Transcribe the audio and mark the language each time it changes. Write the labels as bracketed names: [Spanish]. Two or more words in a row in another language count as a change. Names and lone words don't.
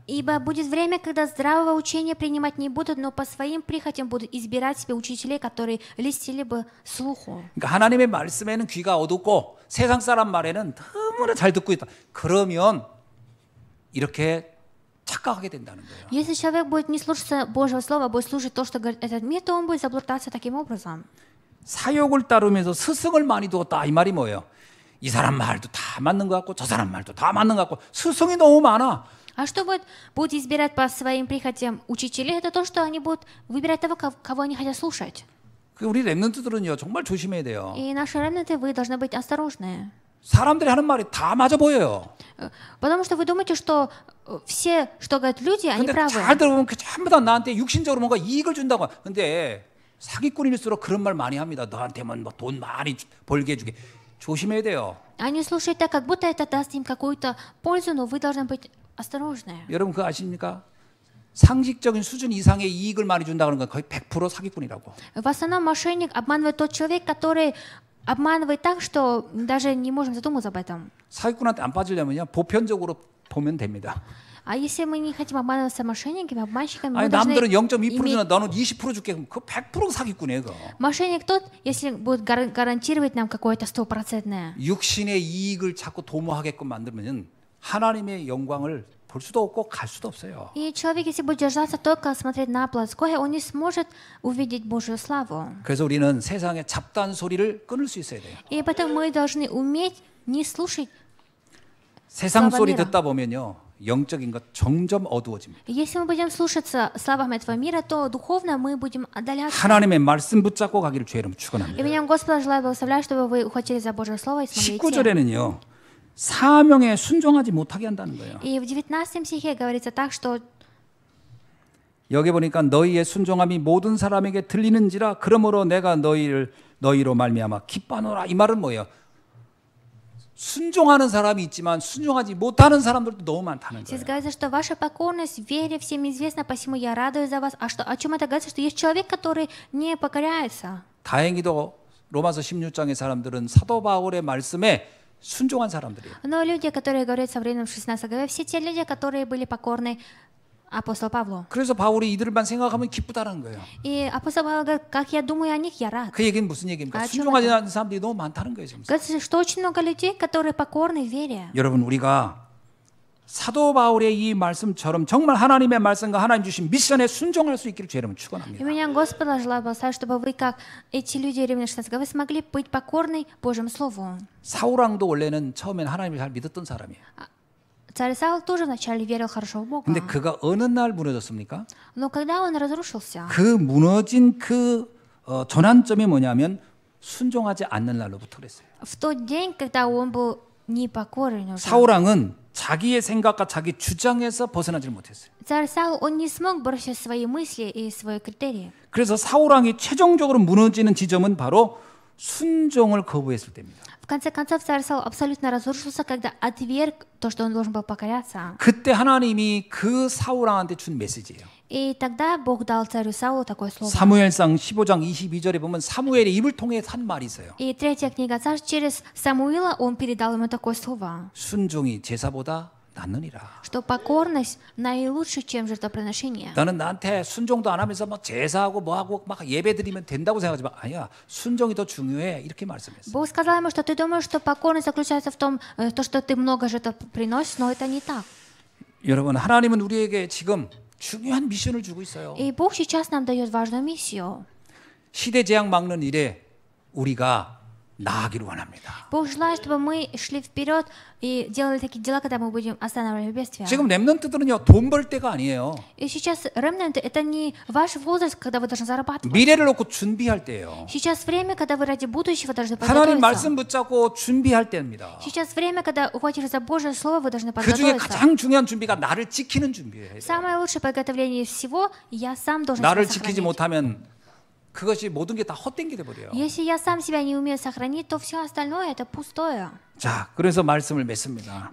[Russian] Ибо будет время, когда здравого учения принимать не будут, но по своим прихотям будут избирать себе учителей, которые льстили бы слуху. [Korean] 그러니까 하나님의 말씀에는 귀가 어둡고 세상 사람 말에는 너무나 잘 듣고 있다. 그러면 이렇게 착각하게 된다는 거예요. [Russian] Если человек будет не слушаться Божьего Слова, а будет слушать то, что говорит этот мир, то он будет заблуждаться таким образом. [Korean] 사욕을 따르면서 스승을 많이 두었다 이 말이 뭐예요? 이 사람 말도 다 맞는 것 같고 저 사람 말도 다 맞는 것 같고 스승이 너무 많아. [Russian] А что будут избирать по своим прихотям учителей? Это то, что они будут выбирать того, кого они хотят слушать. [Korean] 우리 랩런트들은요 정말 조심해야 돼요. [Russian] И наши ремнанты, вы должны быть осторожны. [Korean] 사람들이 하는 말이 다 맞아 보여요. [Russian] Потому что вы думаете, что все, что говорят люди, они [Korean] 근데 [Russian] правы. [Korean] 잘 들어보면 그 전부 다 나한테 육신적으로 뭔가 이익을 준다고. 근데 사기꾼일수록 그런 말 많이 합니다. 너한테만 뭐 돈 많이 벌게 해주게. 조심해야 돼요. [Russian] Они слушают так, как будто это даст им какую-то пользу, но вы должны быть осторожны. [Korean] 여러분 그거 아십니까? 상식적인 수준 이상의 이익을 많이 준다는 건 거의 100% 사기꾼이라고. [Russian] В основном мошенник обманывает тот человек, который обманывает так, что даже не можем задуматься об этом. [Korean] 사기꾼한테 안 빠지려면요 보편적으로 보면 됩니다. [Russian] А если мы не хотим обманываться мошенниками, обманщиками, мы [Korean] 아니 [Russian] должны [Korean] 남들은 0.2% [Russian] иметь... [Korean] 주나 너는 20% 줄게 그럼 그 100% 사기꾼이에요. 그거. [Russian] Мошенник тот, если будет гарантировать нам какое-то 100%. [Korean] 육신의 이익을 자꾸 도모하게끔 만들면 하나님의 영광을 볼 수도 없고 갈 수도 없어요. [Russian] И человек, если будет держаться только смотреть на плотское, он не сможет увидеть Божью славу. [Korean] 그래서 우리는 세상의 잡다한 소리를 끊을 수 있어야 돼요. [Russian] И поэтому мы должны уметь не слушать. [Korean] 세상 [Russian] слава [Korean] 소리 [Russian] мира. [Korean] 듣다 보면요, 영적인 것 점점 어두워집니다. [Russian] Если мы будем слушаться славам этого мира, то духовно мы будем отдаляться. [Korean] 하나님의 말씀 붙잡고 가기를 주의 이름으로 [Russian] И [Korean] 축원합니다. [Russian] меня Господа желаю благословлять, чтобы вы ухватились за Божье Слово и смогли идти. [Korean] 19절에는요, 사명에 순종하지 못하게 한다는 거예요. [Russian] И в 19 стихе говорится так, что [Korean] 여기 보니까 너희의 순종함이 모든 사람에게 들리는지라 그러므로 내가 너희로 말미암아 기뻐하노라. 이 말은 뭐예요? 순종하는 사람이 있지만 순종하지 못하는 사람들도 너무 많다는 [Russian] здесь [Korean] 거예요. [Russian] говорится, что ваша покорность в вере всем известна, посему я радуюсь за вас. А что, о чем это говорится? Что есть человек, который не покоряется. [Korean] 다행히도 로마서 16장의 사람들은 사도 바울의 말씀에 순종한 사람들이에요. [Russian] Но люди, которые говорят со временем 16 главе, все те люди, которые были покорны апостолу Павлу. [Korean] 그래서 바울이 이들만 생각하면 기쁘다는 거예요. [Russian] И апостол Павел говорит, как я думаю о них, я рад. [Korean] 그 얘기는 무슨 얘기입니까? 아, 순종하지 않는 사람들이 너무 많다는 거예요. 지금. [Russian] Говорится, что очень много людей, которые покорны в вере. [Korean] 여러분, 우리가 사도 바울의 이 말씀처럼 정말 하나님의 말씀과 하나님 주신 미션에 순종할 수 있기를 주의 이름으로 [Russian] И [Korean] 축원합니다. [Russian] меня Господа желаю благословить, чтобы вы, как эти люди Римлян 16 главы, смогли быть покорны Божьему Слову. [Korean] 사울 왕도 원래는 처음엔 하나님을 잘 믿었던 사람이에요. [Russian] Царь Саул тоже вначале верил хорошо в Бога. [Korean] 근데 그가 어느 날 무너졌습니까? [Russian] Но когда он разрушился, [Korean] 그 무너진 그 전환점이 뭐냐면 순종하지 않는 날로부터 그랬어요. [Russian] в тот день, когда он был непокорен уже, [Korean] 사울 왕은 자기의 생각과 자기 주장에서 벗어나지 못했어요. [Russian] царь Саул, он не смог бросить свои мысли и свои критерии. [Korean] 그래서 사울 왕이 최종적으로 무너지는 지점은 바로 순종을 거부했을 때입니다. [Russian] В конце концов, царь Саул абсолютно разрушился, когда отверг то, что он должен был покоряться. [Korean] 그때 하나님이 그 사울 왕한테 준 메시지예요. [Russian] И тогда Бог дал царю Саулу такое слово. [Korean] 사무엘상 15장 22절에 보면 사무엘의 입을 통해 한 말이 있어요. [Russian] И третья книга Царств, через Самуила он передал ему такое слово, [Korean] 순종이 제사보다 낫느니라. [Russian] что покорность наилучше, чем жертвоприношение. [Korean] 나는 나한테 순종도 안 하면서 막 제사하고 뭐하고 막 예배 드리면 된다고 생각하지만 아니야. 순종이 더 중요해. 이렇게 말씀했어요. [Russian] Бог сказал ему, что ты думаешь, что покорность заключается в том, то, что ты много жертв приносишь, но это не так. [Korean] 여러분, 하나님은 우리에게 지금 중요한 미션을 주고 있어요. [Russian] И Бог сейчас нам дает важную миссию. [Korean] 시대 재앙 막는 일에 우리가 나아가기를 원합니다. [Russian] Бог желает, чтобы мы шли вперед и делали такие дела, когда мы будем останавливать бедствия. [Korean] 지금 렘넌트들은요, 돈 벌 때가 아니에요. [Russian] И сейчас ремнанты — это не ваш возраст, когда вы должны зарабатывать. [Korean] 미래를 놓고 준비할 때예요. [Russian] Сейчас время, когда вы ради будущего должны [Korean] 하나님 [Russian] подготовиться. [Korean] 말씀 붙잡고 준비할 때입니다. [Russian] Сейчас время, когда ухватишься за Божье Слово, вы должны [Korean] 그 중에 [Russian] подготовиться. [Korean] 가장 중요한 준비가 나를 지키는 준비예요. [Russian] Самое лучшее подготовление из всего — я сам должен [Korean] 나를 [Russian] себя [Korean] 지키지 [Russian] сохранить. [Korean] 못하면 그것이 모든 게 다 헛된 게 돼버려요. [Russian] Если я сам себя не умею сохранить, то все остальное — это пустое. [Korean] 자, 그래서 말씀을 맺습니다.